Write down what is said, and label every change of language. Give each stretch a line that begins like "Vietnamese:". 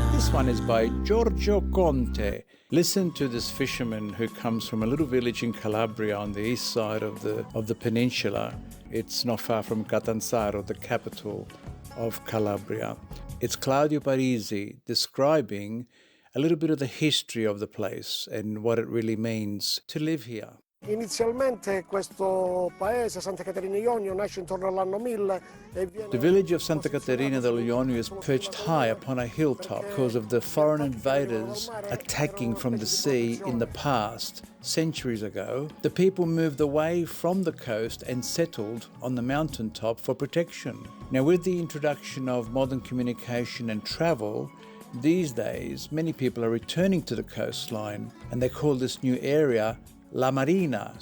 English: This one is by Giorgio Conte. Listen to this fisherman who comes from a little village in Calabria on the east side of the peninsula. It's not far from Catanzaro, the capital of Calabria. It's Claudio Parisi describing a little bit of the history of the place and what it really means to live here.
Italian: Inizialmente questo paese, Santa Caterina Ionio, nasce intorno all'anno 1000 e viene...
English: The village of Santa Caterina dell'Ionio is perched high upon a hilltop because of the foreign invaders attacking from the sea in the past. Centuries ago, the people moved away from the coast and settled on the mountaintop for protection. Now, with the introduction of modern communication and travel, these days many people are returning to the coastline, and they call this new area La Marina.